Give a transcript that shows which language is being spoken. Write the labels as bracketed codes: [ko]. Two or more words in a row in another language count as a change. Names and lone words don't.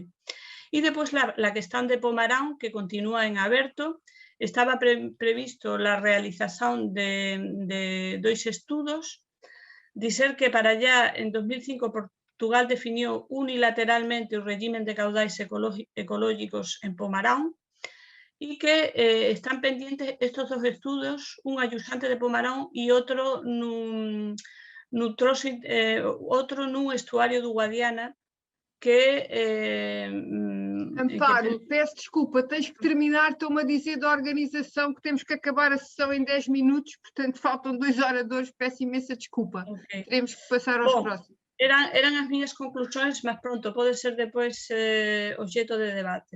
[gl] E depois, a cuestión de Pomarán, que continúa en aberto, estaba previsto a realización de 2 estudos, dizer que para allá, en 2005, Portugal definiu unilateralmente o régimen de caudais ecológicos en Pomarán, e que están pendientes estos 2 estudos, un ayusante de Pomarán e outro nun estuario do Guadiana, que... [pt] Amparo, peço desculpa, tens que terminar, estou-me a dizer da organização que temos que acabar a sessão em 10 minutos, portanto faltam 2 oradores, peço imensa desculpa. Okay. Teremos que passar aos próximos. [gl] Eran as minhas conclusões, mas pronto, pode ser depois objeto de debate.